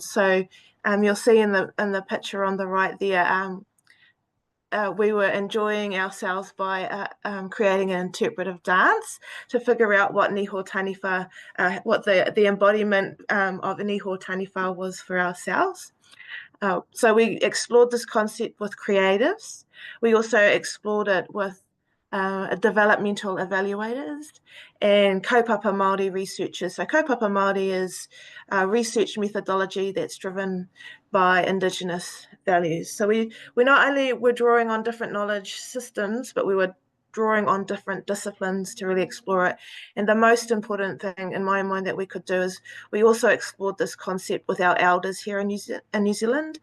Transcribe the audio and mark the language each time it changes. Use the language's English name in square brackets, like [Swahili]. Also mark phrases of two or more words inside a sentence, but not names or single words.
[English] So you'll see in the picture on the right there, we were enjoying ourselves by creating an interpretive dance to figure out what Niho Taniwha, what the embodiment of Niho Taniwha was for ourselves. So we explored this concept with creatives. We also explored it with developmental evaluators and [Māori] kaupapa Māori [English] researchers. So [Māori] kaupapa Māori [English] is a research methodology that's driven by Indigenous values. So we not only were drawing on different knowledge systems, but we were drawing on different disciplines to really explore it. And the most important thing in my mind that we could do is we also explored this concept with our elders here in New Zealand.